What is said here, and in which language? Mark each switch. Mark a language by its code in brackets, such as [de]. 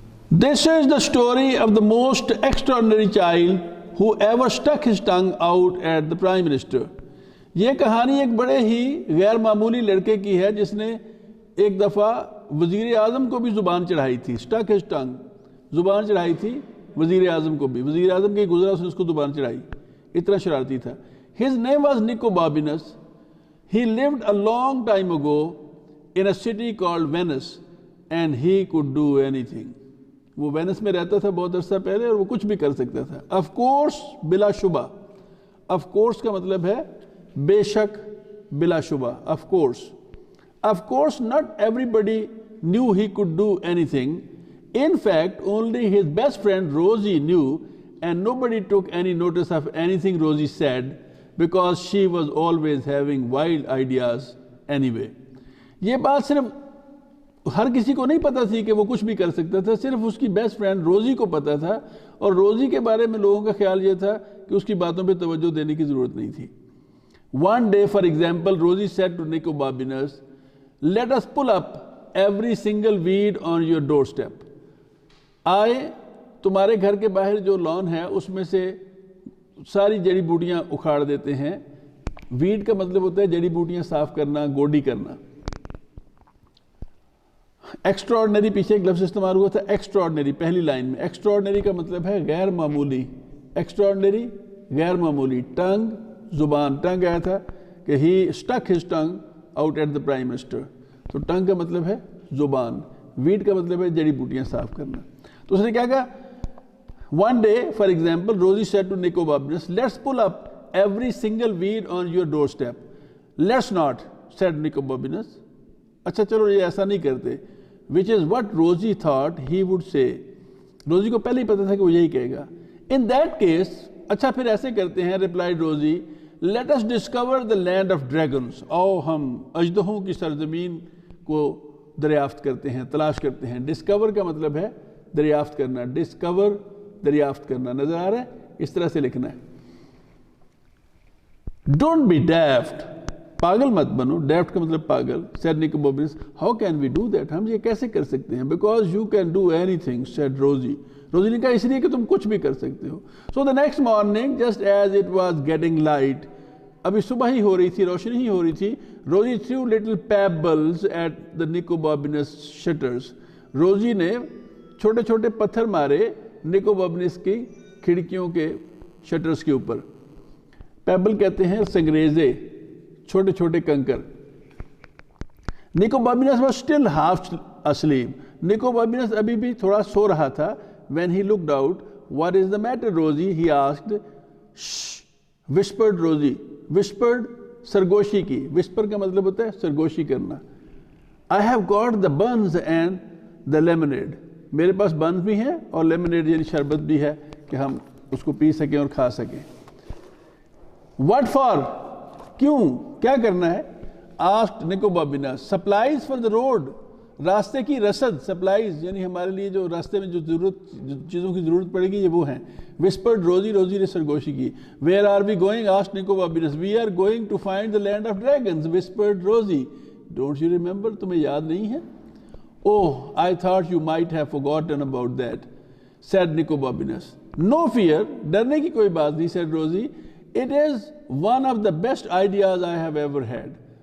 [en] This is the story of the most extraordinary child who ever stuck his tongue out at the Prime Minister. [ur] یہ کہانی ایک بڑے ہی غیر معمولی لڑکے کی ہے جس نے ایک دفعہ وزیر اعظم کو بھی زبان چڑھائی تھی. [en] stick his tongue, [ur] زبان چڑھائی تھی وزیر اعظم کو بھی. وزیر اعظم کے گزرا اس نے اس کو زبان چڑھائی, اتنا شرارتی تھا. [en] His name was Nico Bobinus. He lived a long time ago in a city called Venice and he could do anything. [ur] وہ وینس میں رہتا تھا بہت عرصہ پہلے اور وہ کچھ بھی کر سکتا تھا. [en] Of course, [ur] بلا شبہ. Of course کا مطلب ہے بے شک, بلا شبہ. [en] Of course. Of course, not everybody knew he could do anything. In fact, only his best friend Rosie knew, and nobody took any notice of anything Rosie said because she was always having wild ideas anyway. [ur] یہ بات صرف ہر کسی کو نہیں پتا تھی کہ وہ کچھ بھی کر سکتا تھا, صرف اس کی بیسٹ فرینڈ روزی کو پتا تھا, اور روزی کے بارے میں لوگوں کا خیال یہ تھا کہ اس کی باتوں پہ توجہ دینے کی ضرورت نہیں تھی. [en] One day, for example, Rosie said to Nico Bobinus, "Let us pull up every single weed on your doorstep." [ur] آئے تمہارے گھر کے باہر جو لان ہے اس میں سے ساری جڑی بوٹیاں اکھاڑ دیتے ہیں. ویڈ کا مطلب ہوتا ہے جڑی بوٹیاں صاف کرنا, گوڈی کرنا. ایکسٹراڈنری پیچھے ایک لفظ استعمال ہوا تھا, ایکسٹراڈنری پہلی لائن میں. ایکسٹراڈنری کا مطلب ہے غیر معمولی. ایکسٹراڈنری غیر معمولی. ٹنگ زبان, ٹنگ آیا تھا کہ [en] ہی stick his tongue out at the prime minister. [ur] تو ٹنگ کا مطلب ہے زبان, ویڈ کا مطلب ہے جڑی بوٹیاں صاف کرنا. تو اس نے کیا کہا, [en] one day, for example, Rosie said to Nico Bobinus, "Let's pull up every single weed on your doorstep." "Let's not," said Nico Bobinus. [ur] اچھا چلو یہ ایسا نہیں کرتے. [en] Which is what Rosie thought he would say. [ur] روزی کو پہلے ہی پتا تھا کہ وہ یہی کہے گا. [en] In that case, [ur] اچھا پھر ایسے کرتے ہیں, [en] replied Rosie, "Let us discover the land of dragons." [ur] آؤ ہم اژدہوں کی سرزمین کو دریافت کرتے ہیں, تلاش کرتے ہیں. ڈسکور کا مطلب ہے دریافت کرنا. ڈسکور دریافت کرنا. نظر آ رہا ہے, اس طرح سے لکھنا ہے. [en] Don't be daft. [ur] پاگل مت بنو. daft کا مطلب پاگل. [en] said Nico Bobinus. How can we do that? [ur] ہم یہ کیسے کر سکتے ہیں? [en] Because you can do anything, said Rosie. [ur] روزی نے کہا اس لیے کہ تم کچھ بھی کر سکتے ہو. [en] So the next morning, just as it was getting light, [ur] ابھی صبح ہی ہو رہی تھی, [en] روشنی ہی ہو رہی تھی, Rosie threw little pebbles at the Nico Bobinus shutters. [ur] روزی نے چھوٹے چھوٹے پتھر مارے نکو بابنس کی کھڑکیوں کے شٹرز کے اوپر. پیبل کہتے ہیں سنگریزے, چھوٹے چھوٹے کنکر. [en] Nico Bobinus was still half asleep. [ur] نکو بابنس ابھی بھی تھوڑا سو رہا تھا. [en] When he looked out, "What is the matter, Rosie?" he asked. "Shh," whispered Rosie. [ur] Whispered سرگوشی کی. Whisper کا مطلب ہوتا ہے سرگوشی کرنا. [en] "I have got the buns and the lemonade." [ur] میرے پاس بنز بھی ہیں اور لیمنیڈ یعنی شربت بھی ہے کہ ہم اس کو پی سکیں اور کھا سکیں. [en] What for? [ur] کیوں, کیا کرنا ہے؟ [en] asked Nico Bobinus. Supplies for the road. [ur] راستے کی رسد. سپلائز یعنی ہمارے لیے جو راستے میں جو چیزوں کی ضرورت پڑے گی یہ وہ ہیں. [en] Whispered Rosie. [ur] روزی نے سرگوشی کی. [en] Where are we going? asked Nico Bobinus. We are going to find the land of dragons. Whispered Rosie. Don't you remember? [ur] تمہیں یاد نہیں ہے؟ [en] Oh, I thought you might have forgotten about that, said Nico Bobinus. No fear, [ur] ڈرنے کی کوئی بات نہیں, [en] said Rosie. It is one of the best ideas I have ever had.